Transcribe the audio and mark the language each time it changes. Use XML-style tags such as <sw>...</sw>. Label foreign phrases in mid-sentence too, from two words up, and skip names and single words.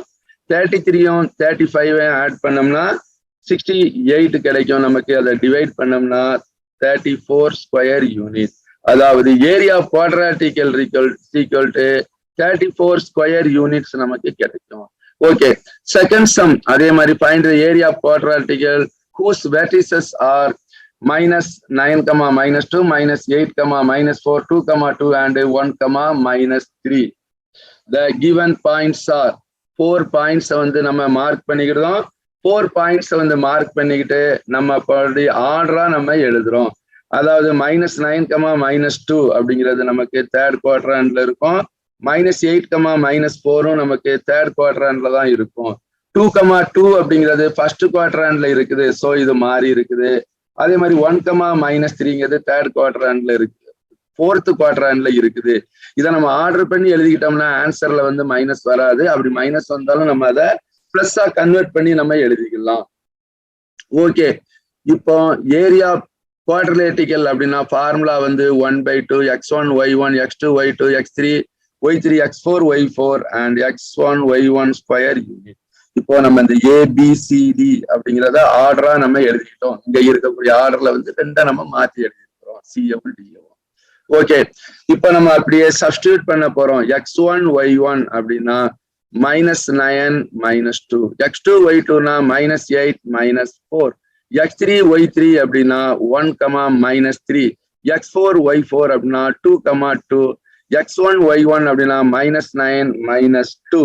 <ta>33யும் 35 ஆட் பண்ணோம்னா 68 கிடைக்கும் நமக்கு. அதை டிவைட் பண்ணோம்னா 34</ta> <en>square unit. அதாவது area quadratical equal to 34 square units</en> <ta>நமக்கு கிடைக்கும்.</ta> <en>okay, second sum</en> <ta>அதே மாதிரி</ta> <en>find the area of quadratical whose vertices are -9, -2, -8, -4, 2, 2 and 1, -3. The given points are 4 points</en> <ta>வந்து நம்ம மார்க் பண்ணிக்கிட்டோம். 4 points வந்து மார்க் பண்ணிக்கிட்டு நம்ம ஆர்டரா நம்ம எழுதுறோம். அதாவது -9, -2 அப்படிங்கிறது நமக்கு</ta> <en>third quadrantல</en> <ta>இருக்கும். -8, -4ம் நமக்கு</ta> <en>third quadrantல</en> <ta>தான் இருக்கும். 2, 2 அப்படிங்கிறது</ta> <en>first quadrantல</en> <ta>இருக்குது. ஸோ இது மாறி இருக்குது. அதே மாதிரி 1, -3ங்கிறது</ta> <en>third quadrantல</en> <ta>இருக்கு,</ta> <en>fourth quadrantல</en> <ta>இருக்குது. இதை நம்ம ஆர்டர் பண்ணி எழுதிக்கிட்டோம்னா ஆன்சர்ல வந்து மைனஸ் வராது. அப்படி மைனஸ் வந்தாலும் நம்ம அதை பிளஸ்ஸா கன்வெர்ட் பண்ணி நம்ம எழுதிக்கலாம்.</ta> <en>ஓகே, இப்போ area quadralatical</en> <ta>அப்படின்னா ஃபார்முலா வந்து</ta> <en>1/2 x1 y1 x2 y2 x3 y3 x4 y4 and x1 y1 square unit.</en> <ta>இப்போ நம்ம இந்த ABCD அப்படிங்கிறத ஆர்டரா நம்ம எழுதிக்கிட்டோம். இங்க இருக்கக்கூடிய ஆர்டர்ல வந்து ரெண்டா நம்ம மாத்தி எழுதிக்கிறோம், CM DO. ஓகே, இப்போ நம்ம அப்படியே சப்ஸ்டியூட் பண்ண போறோம். x1 y1 அப்படின்னா -9 -2, x2 y2னா -8 -4, x3 y3 அப்படின்னா 1, -3, x4 y4 அப்படின்னா 2, 2, x1 y1 அப்படின்னா -9 -2.</ta>